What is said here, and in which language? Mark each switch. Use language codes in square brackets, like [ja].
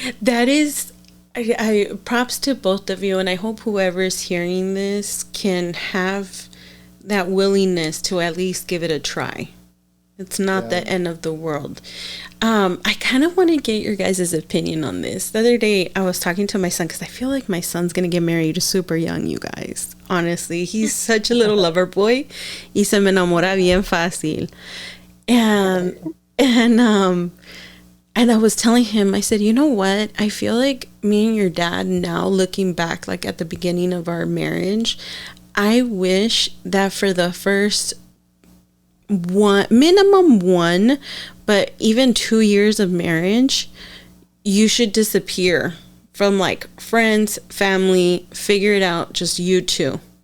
[en] That is, I props to both of you, and I hope whoever's hearing this can have that willingness to at least give it a try. It's not yeah. the end of the world. I kind of want to get your guys' opinion on this. The other day, I was talking to my son because I feel like my son's going to get married super young, you guys. Honestly, he's such a little lover boy. [es] Y se me enamora bien fácil. [en] And, and, um, and I was telling him, I said, you know what? I feel like me and your dad now, looking back, like at the beginning of our marriage, I wish that for the first one, minimum one, but even 2 years of marriage, you should disappear from like friends, family, figure it out, just you two.